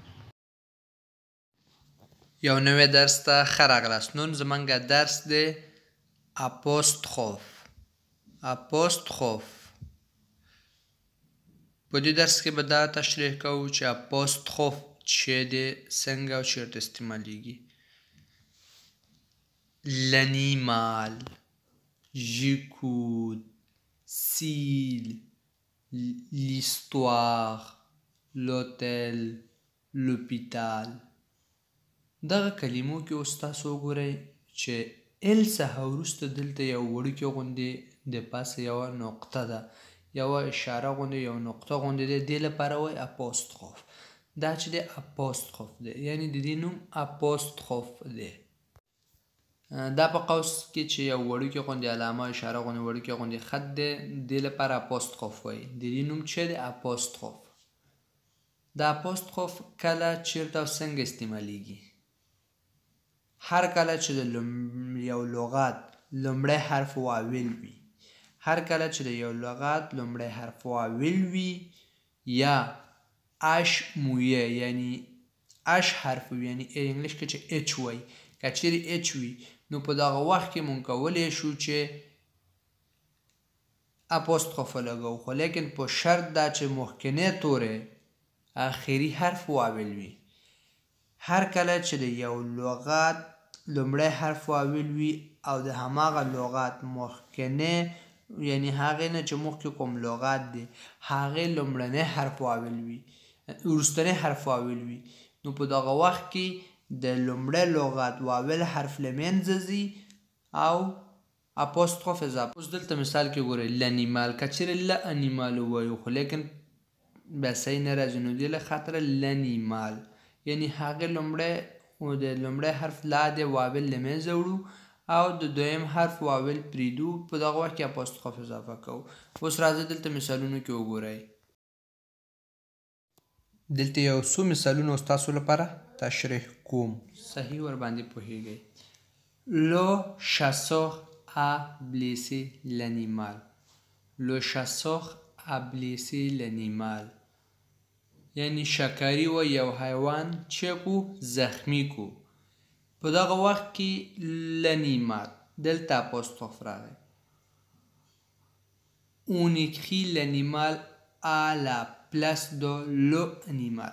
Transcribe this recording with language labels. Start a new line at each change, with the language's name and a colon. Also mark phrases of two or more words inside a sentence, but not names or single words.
Pashto: یو نوی درس ته ښه راغلاست. نن زموږ درس دی اپوستخوف. په دې درس کې به دا تشریح کوو چې اپوستخوف څه دی، څنګه او چیرته استعمالیږي.
French: l'animal, j'écoute, s'il, l'histoire, l'hôtel, l'hôpital.
Pashto: دغه کلمو کې اوس تاسو وګورئ چې ال څخه وروسته دلته یو وړوکی غوندې د پاسه یوه نقطه ده، یوه اشاره غوندې یو نقطه غوندې ده. دې لپاره وایي اپوستخوف. دا چې دی اپوستخوف دی، یعنی د دې نوم اپوستخوف دی. دا په قوس کې چې یو وړوکی غوندې علامه اشاره غوندې وړوکی غوندې خط دی، دې لپاره اپوستخوف وایي. د دې نوم چې دی اپوستخوف. دا اپوستخوف کله چیرته او څنګه استعمالیږي؟ هر کله چې د یو لغت لومړی حرف واول وي، هر کله چې د یو لغت لومړی حرف واول وي یا اش مویه یعنی اش حرف وي، یعنی انګلیش کې چې اچ وایي، که چیرې اچ وي نو په دغه وخت کې مونږ کولی شو چې اپوستخوف ولګوو، خو لیکن په شرط دا چې مخکنی توری آخري حرف واول وي. هر کله چې د یو لغت لومړی حرف واول وي او د هماغه لغت مخکنی یعنی هغې نه چې مخکې کوم لغت دی هغې لومړنی حرف واول وي، وروستنی حرف واول وي، نو په دغه وخت کې د لومړی لغت واول حرف له منځه ځي او اپوستخوف اضافه. اوس دلته مثال کې ګورئ لنیمال، که چیرې له انیمال ووایو خو لیکن بیا صحیح نه راځي، نو دې له خاطره لنیمال یعنی هغې لومړی حرف لا دی واول له منځه وړو او د دویم حرف واول پرېږدو، په دغه وخت کې اپوستخوف اضافه کوو. اوس راځئ دلته مثالونو کې وګورئ. دلته یو څو مثالونه اوس تاسو لپاره تشریح کوم، صحیح ورباندې پوهیږئ.
French: Le chasseur a blessé l'animal. Le chasseur a blessé l'animal.
Pashto: یعنی شکاري و یو حیوان چې کو زخمی کو. په دغه وخت کې l'animal دلته اپوستخوف راغی.
French: On écrit l'animal à la place de l'animal.